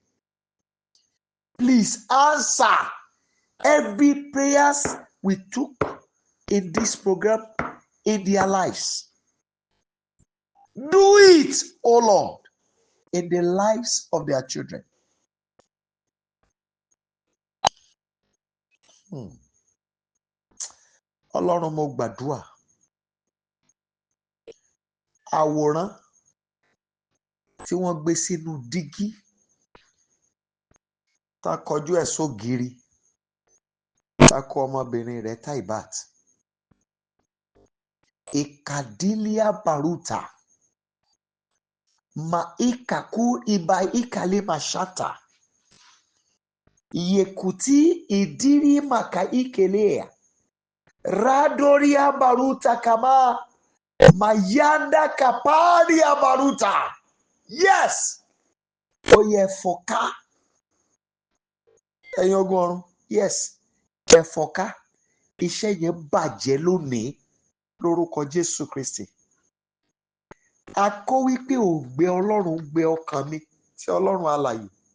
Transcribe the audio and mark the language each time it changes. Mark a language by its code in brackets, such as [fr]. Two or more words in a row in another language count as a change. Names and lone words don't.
[en] Please answer every prayers we took in this program in their lives. Do it, oh Lord, in the lives of their children. [yo] Ọlọ́run mo gbàdúrà. Àwòrán tí wọ́n gbé sínú dígí tá kọjú ẹ̀ sógiri tá kọ ọmọbìnrin rẹ̀ Taibat. Ikadilia baruta. Ma ikaku iba ikale mashata. Yekuti idiri maka ikelea. Radoria baruta kama. Mayanda kaparia baruta. Yes. Oye foka. Ẹ̀yin ogun ọ̀run. Yes. Ẹ foka. Iṣẹ́ yẹn bàjẹ́ lónìí lórúkọ Jésù Kristi. A kọ́ wípé òǹgbẹ Ọlọ́run gbẹ ọkàn mi tí Ọlọ́run alààyè.